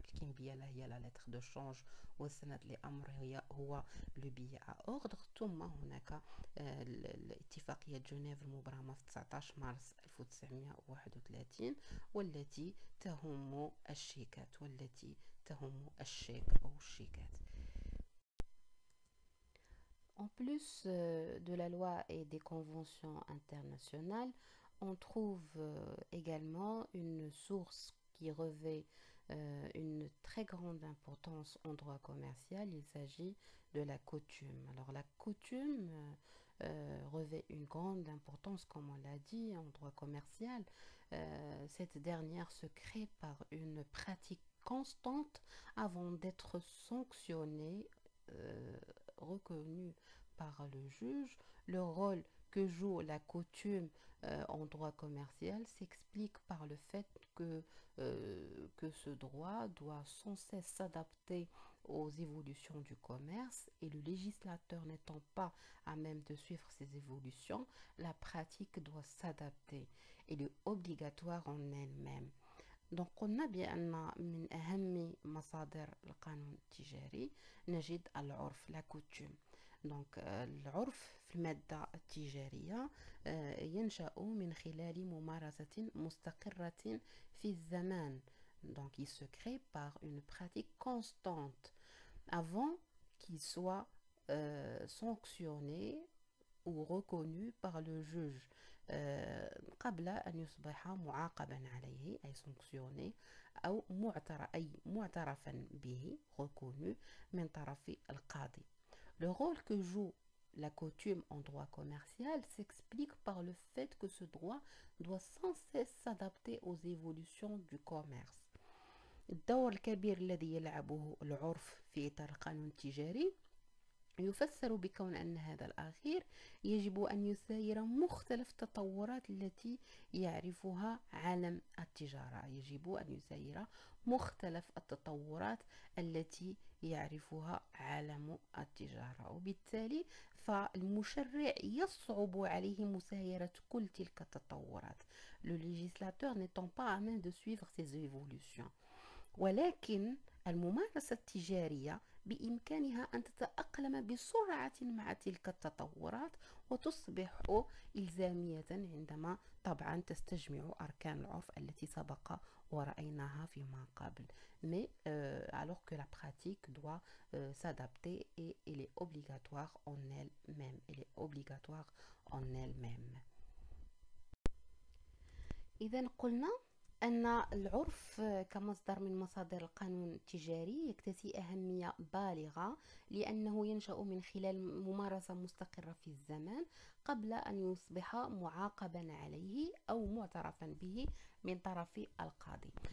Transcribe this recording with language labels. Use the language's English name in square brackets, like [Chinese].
[Arabic] الكمبيالة هي لا لتر دو شانج، والسند لأمر هو لو بيي ا اوردر. ثم هناك الاتفاقية جنيف المبرمة في 19 مارس 1931 والتي تهم الشيكات، والتي تهم الشيك أو الشيكات. [French] En plus de la loi et des conventions internationales, on trouve également une source qui revêt une très grande importance en droit commercial. Il s'agit de la coutume. Alors la coutume revêt une grande importance, comme on l'a dit, en droit commercial. Cette dernière se crée par une pratique constante avant d'être sanctionnée, reconnue par le juge. Le rôle que joue la coutume en droit commercial s'explique par le fait que ce droit doit sans cesse s'adapter aux évolutions du commerce, et le législateur n'étant pas à même de suivre ces évolutions, la pratique doit s'adapter. Elle est obligatoire en elle-même. [Arabic] دونك قلنا بأن من أهم مصادر القانون التجاري نجد العرف، لا كوتوم. دونك العرف في المادة التجارية ينشأ من خلال ممارسة مستقرة في الزمان. [French] Donc il se crée par une pratique constante avant qu'il soit sanctionné ou reconnu par le juge. [Arabic] قبل أن يصبح معاقبا عليه أي sanctionné أو معترفا به reconnu من طرف القاضي. [French] Le rôle que joue la coutume en droit commercial s'explique par le fait que ce droit doit sans cesse s'adapter aux évolutions du commerce. [Arabic] الدور الكبير الذي يلعبه العرف في إطار القانون التجاري يفسر بكون أن هذا الأخير يجب أن يساير مختلف التطورات التي يعرفها عالم التجارة. يجب أن يساير مختلف التطورات التي يعرفها عالم التجارة، وبالتالي فالمشرع يصعب عليه مسايرة كل تلك التطورات. [French] Le législateur n'étant pas à même de suivre ces évolutions. [Arabic] ولكن الممارسة التجارية بإمكانها أن تتأقلم بسرعة مع تلك التطورات وتصبح إلزامية عندما طبعا تستجمع أركان العرف التي سبق ورأيناها فيما قبل. [French] Mais alors que la pratique doit s'adapter et elle est obligatoire en elle-même. Elle est obligatoire en elle-même. [Arabic] إذا قلنا أن العرف كمصدر من مصادر القانون التجاري يكتسي أهمية بالغة، لأنه ينشأ من خلال ممارسة مستقرة في الزمان قبل أن يصبح معاقبا عليه أو معترفا به من طرف القاضي.